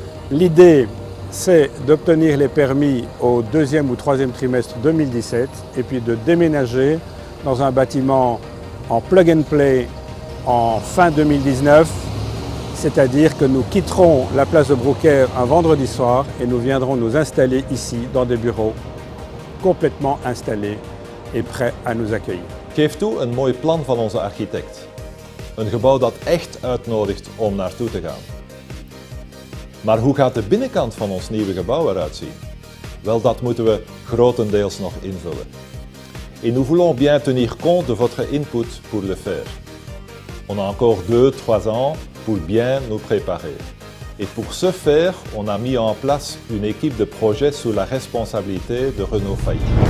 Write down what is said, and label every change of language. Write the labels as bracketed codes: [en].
[fr] L'idée, c'est d'obtenir les permis au deuxième ou troisième trimestre 2017 et puis de déménager dans un bâtiment en plug and play en fin 2019, c'est-à-dire que nous quitterons la place de Broekère un vendredi soir et nous viendrons nous installer ici dans des bureaux complètement installés et prêts à nous accueillir. [nl] Geef toe een mooi plan van onze architect. Een gebouw dat echt uitnodigt om naartoe te gaan. Maar hoe gaat de binnenkant van ons nieuwe gebouw eruit zien? Wel, dat moeten we grotendeels nog invullen. [fr] Et nous voulons bien tenir compte de votre input pour le faire. On a encore 2-3 ans pour bien nous préparer. Et pour ce faire, on a mis en place une équipe de projet sous la responsabilité de Renaud Failly.